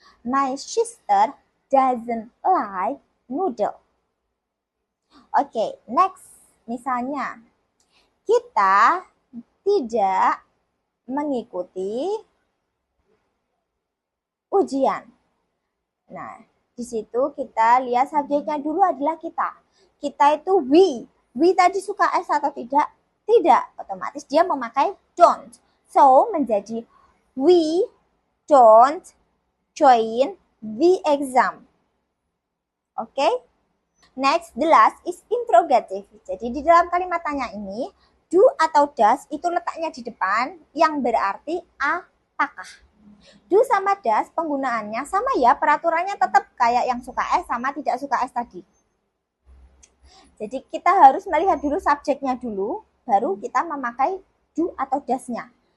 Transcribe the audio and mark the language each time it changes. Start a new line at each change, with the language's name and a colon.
English: My sister doesn't like noodle. Oke, next.
Indonesian: Misalnya, kita tidak mengikuti ujian. Nah, di situ kita lihat subjeknya dulu adalah kita. Kita itu we. We tadi suka S atau tidak? Tidak.
English: Otomatis dia memakai don't. So, menjadi we don't join the exam. Oke? Next, the last is interrogative.
Indonesian: Jadi, di dalam kalimat tanya ini, do atau does itu letaknya di depan yang berarti apakah. Do sama does penggunaannya sama ya, peraturannya tetap kayak yang suka S sama tidak suka S tadi. Jadi kita harus melihat dulu subjeknya dulu, baru kita memakai do atau does-nya.